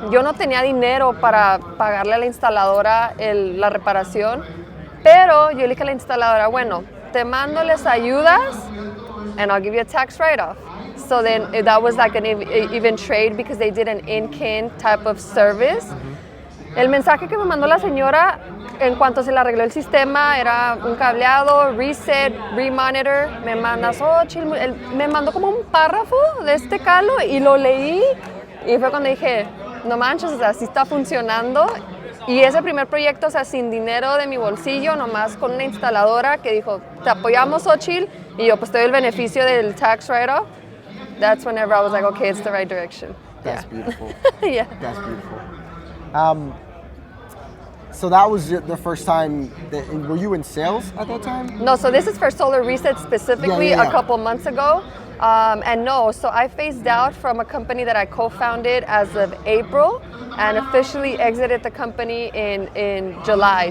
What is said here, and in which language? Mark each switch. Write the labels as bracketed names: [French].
[Spanish] Yo no tenía dinero para pagarle a la instaladora la reparación, pero yo le dije a la instaladora, bueno, te mando las ayudas [English] and I'll give you a tax write-off. So then that was like an even trade because they did an in-kin type of service. [Spanish] El mensaje que me mandó la señora en cuanto se le arregló el sistema era un cableado, reset, remonitor. Me mandó como un párrafo de este calo y lo leí y fue cuando dije, no manches, o sea, sí está funcionando. Y ese primer proyecto, o sea, sin dinero de mi bolsillo, nomás con una instaladora que dijo, te apoyamos, Xochitl, y yo pues te doy el beneficio del tax write-off. [English] That's whenever I was like, okay, it's the right direction. That's beautiful. Yeah. That's beautiful. So that was the first time, were you in sales at that time? No, so this is for Xolar Reset specifically a couple months ago. And no, so I phased out from a company that I co-founded as of April and officially exited the company in July.